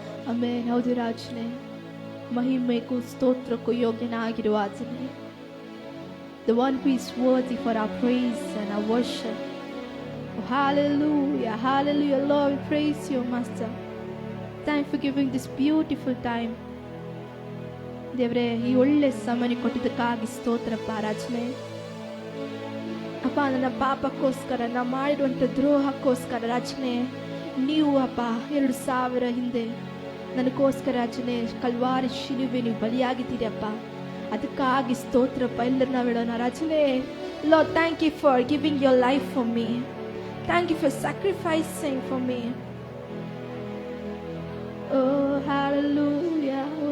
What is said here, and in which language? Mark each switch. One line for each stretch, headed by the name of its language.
Kannada: Amen ಹೌದು ರಾಜನೇ ಮಹಿಮೆಗೂ ಸ್ತೋತ್ರಕ್ಕೂ ಯೋಗ್ಯನಾಗಿರುವ ಆತನೇ
English: the one who is worthy for our praise and our worship. Oh, hallelujah, hallelujah, Lord, we praise you, Master. Thank you for giving this beautiful time.
Kannada: ದೇವರೇ ಈ ಒಳ್ಳೆ ಸಮಯ ಕೊಟ್ಟಿದ್ದಕ್ಕಾಗಿ ಸ್ತೋತ್ರಪ್ಪ ರಾಜನೇ ಅಪ್ಪ ನನ್ನ ಪಾಪಕ್ಕೋಸ್ಕರ ನಾ ಮಾಡಿರುವಂಥ ದ್ರೋಹಕ್ಕೋಸ್ಕರ ರಾಜನೇ ನೀವು ಅಪ್ಪ 2000 ಹಿಂದೆ ನನಗೋಸ್ಕರ ರಾಜನೇ ಕಲ್ವಾರಿ ಶಿಲುಬೆ ನೀವು ಬಲಿಯಾಗಿದ್ದೀರಿ ಅಪ್ಪ ಅದಕ್ಕಾಗಿ ಸ್ತೋತ್ರಪ್ಪ ಎಲ್ಲರೂ ನಾವು ಹೇಳೋಣ ರಾಜನೇ
English: Lord, thank you for giving your life for me. Thank you for sacrificing for me. Oh, hallelujah.